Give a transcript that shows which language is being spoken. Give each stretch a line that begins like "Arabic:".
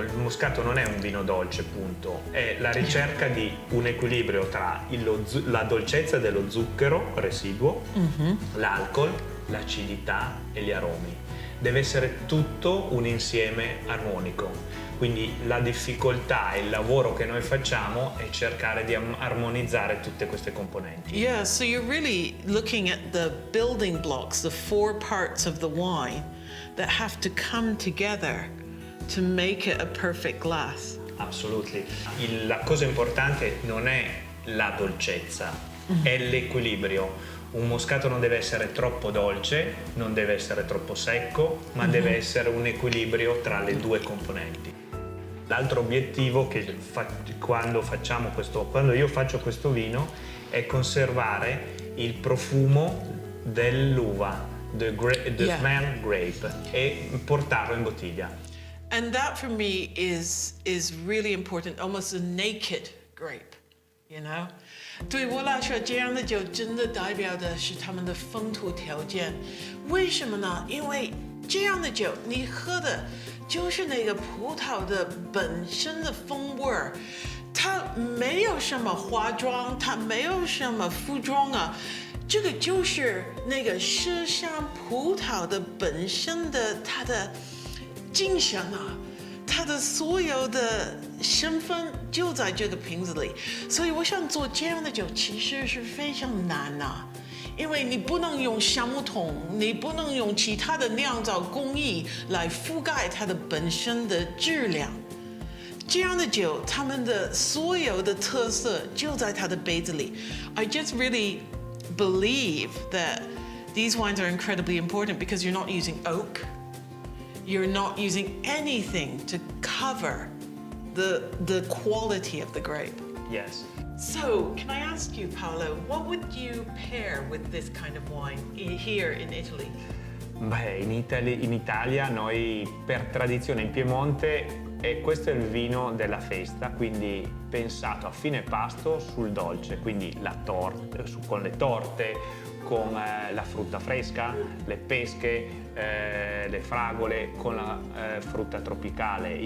Italian: Il Moscato non è un vino dolce, punto. È la ricerca di un equilibrio tra la dolcezza dello zucchero residuo, l'alcol, l'acidità e gli aromi. Deve essere tutto un insieme armonico. Quindi la difficoltà e il lavoro che noi facciamo è cercare di armonizzare tutte queste componenti.
English: Yeah, so you're really looking at the building blocks, the four parts of the wine that have to come together to make it a perfect glass. Assolutely.
Italian: La cosa importante non è la dolcezza, è l'equilibrio. Un Moscato non deve essere troppo dolce, non deve essere troppo secco, ma deve essere un equilibrio tra le due componenti. L'altro obiettivo che quando io faccio questo vino è conservare il profumo dell'uva,
English: the smell grape,
Italian: e portarlo in bottiglia.
English: And that for me is really important, almost a naked grape, you know?
Chinese: 对我来说，这样的酒真的代表的是他们的风土条件。为什么呢？因为这样的酒，你喝的就是那个葡萄的本身的风味儿，它没有什么化妆，它没有什么服装啊，这个就是那个麝香葡萄的本身的它的精神啊。它的所有的身份就在这个瓶子里，所以我想做这样的酒其实是非常难啊，因为你不能用橡木桶，你不能用其他的酿造工艺来覆盖它的本身的质量。这样的酒，它们的所有的特色就在它的杯子里。
English: I just really believe that these wines are incredibly important because you're not using oak. You're not using anything to cover the quality of the grape. Yes. So, can I ask you, Paolo, what would you pair with this kind of wine here in Italy?
Italian: Beh, in Italia noi per tradizione in Piemonte questo è il vino della festa, quindi pensato a fine pasto sul dolce, quindi con le torte, con la frutta fresca, le pesche, le fragole, con la frutta tropicale.